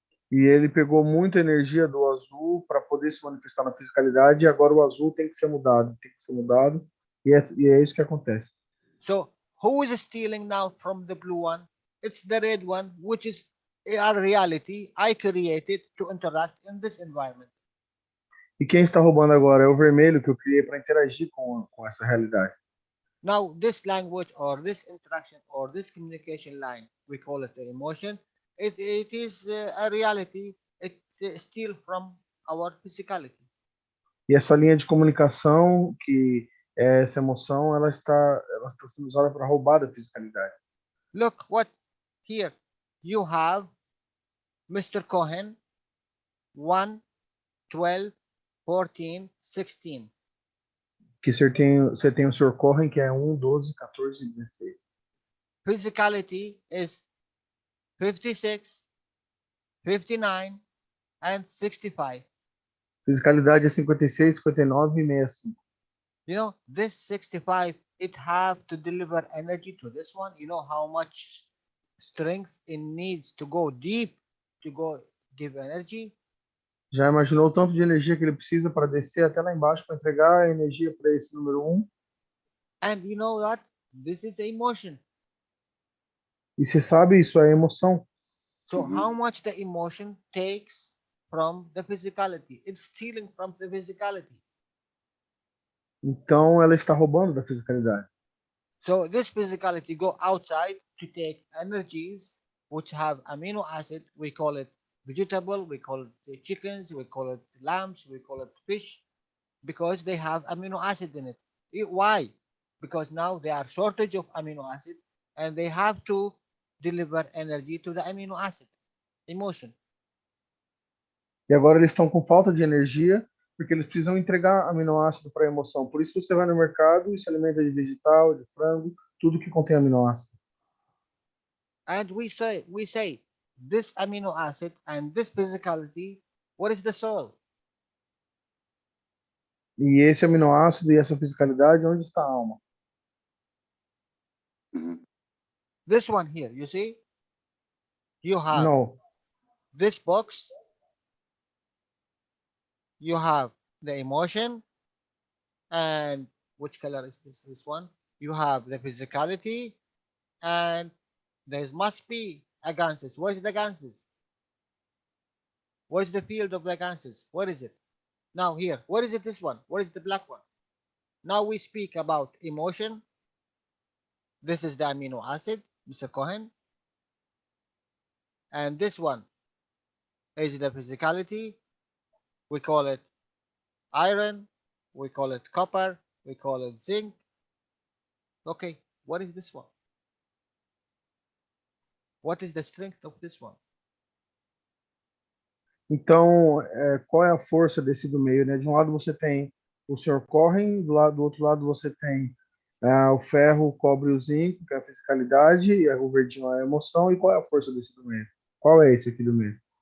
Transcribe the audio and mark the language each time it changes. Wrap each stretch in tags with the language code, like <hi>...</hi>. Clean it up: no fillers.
<pt>E ele pegou muita energia do azul para poder se manifestar na fisicalidade, e agora o azul tem que ser mudado, e é isso que acontece.</pt> <en>So who is stealing now from the blue one? It's the red one, which is a reality I created to interact in this environment.</en> <pt>E quem está roubando agora é o vermelho, que eu criei para interagir com essa realidade.</pt> <en>Now, this language or this interaction or this communication line, we call it the emotion. It is a reality. It steals from our physicality.</en> <pt>E essa linha de comunicação, que é essa emoção, ela está sendo usada para roubar da fisicalidade.</pt> <en>Look what here you have, Mr. Cohen, 1, 12, 14, 16.</en> <pt>Que você tem o Sr. Cohen, que é 1, 12, 14 e 16.</pt> <en>Physicality is 56, 59, and 65.</en> <pt>Fisicalidade é 56, 59 e 65.</pt> <en>This 65, it have to deliver energy to this one. You know how much strength it needs to go deep to go give energy?</en> <pt>Já imaginou o tanto de energia que ele precisa para descer até lá embaixo para entregar a energia para esse número 1?</pt> <en>And you know what? This is emotion.</en> <pt>E você sabe, isso é emoção.</pt> <en>So how much the emotion takes from the physicality? It's stealing from the physicality.</en> <pt>Então ela está roubando da fisicalidade.</pt> <en>So this physicality go outside to take energies which have amino acid. We call it vegetable, we call it chickens, we call it lambs, we call it fish, because they have amino acid in it. Why? Because now they are shortage of amino acid and they have to deliver energy to the amino acid, emotion.</en> <pt>E agora eles estão com falta de energia porque eles precisam entregar aminoácido para a emoção. Por isso você vai no mercado e se alimenta de vegetal, de frango, tudo que contém aminoácido.</pt> <en>And we say this amino acid and this physicality, what is the soul?</en> <pt>E esse aminoácido e essa fisicalidade, onde está a alma?</pt> <en>This one here, you see? You have</en> <pt>Não.</pt> <en>this box, you have the emotion, And which color is this? This one. You have the physicality, and there must be a ganses. What is the ganses? What is the field of the ganses? What is it? Now here, what is it? This one. What is the black one? Now we speak about emotion. This is the amino acid, Mr. Cohen. And this one is the physicality. We call it iron. We call it copper. We call it zinc. Okay, what is this one? What is the strength of this one?</en> <pt>Então, qual é a força desse do meio, né? De um lado você tem o Sr. Cohen, do outro lado você tem o ferro, o cobre e o zinco, que é a fisicalidade, e o verdinho é a emoção, e qual é a força desse do meio? Qual é esse aqui do meio?</pt>